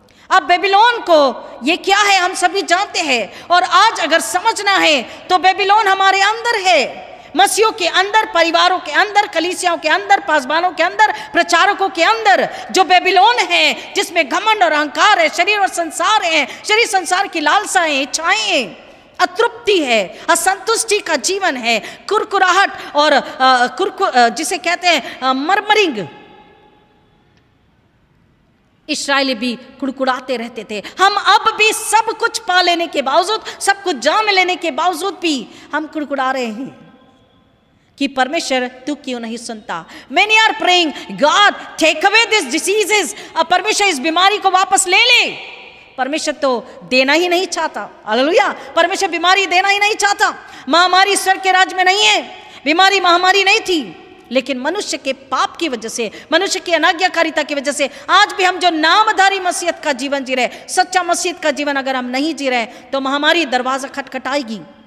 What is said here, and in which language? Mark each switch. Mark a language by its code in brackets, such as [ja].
[hi] अब बेबीलोन को ये क्या है हम सभी जानते हैं, और आज अगर समझना है तो बेबीलोन हमारे अंदर है, मसीहों के अंदर, परिवारों के अंदर, कलीसियाओं के अंदर, पासबानों के अंदर, प्रचारकों के अंदर जो बेबीलोन है, जिसमें घमंड और अहंकार है, शरीर और संसार है, शरीर संसार की लालसाएं, इच्छाएं, अतृप्ति है, असंतुष्टि का जीवन है, कुरकुराहट और जिसे कहते हैं मरमरिंग। इस्राएली भी कुड़कुड़ाते रहते थे। हम अब भी सब कुछ पा लेने के बावजूद, सब कुछ जान लेने के बावजूद भी हम कुड़कुड़ा रहे हैं कि परमेश्वर तू क्यों नहीं सुनता। [en] Many are praying, God take away these diseases। [hi] अब परमेश्वर इस बीमारी को वापस ले ले। परमेश्वर तो देना ही नहीं चाहता। हालेलुया। परमेश्वर बीमारी देना ही नहीं चाहता। महामारी ईश्वर के राज्य में नहीं है, बीमारी महामारी नहीं थी, लेकिन मनुष्य के पाप की वजह से, मनुष्य की अनाज्ञाकारिता की वजह से आज भी हम जो नामधारी मसीहत का जीवन जी रहे, सच्चा मसीहत का जीवन अगर हम नहीं जी रहे तो महामारी दरवाजा खटखटाएगी।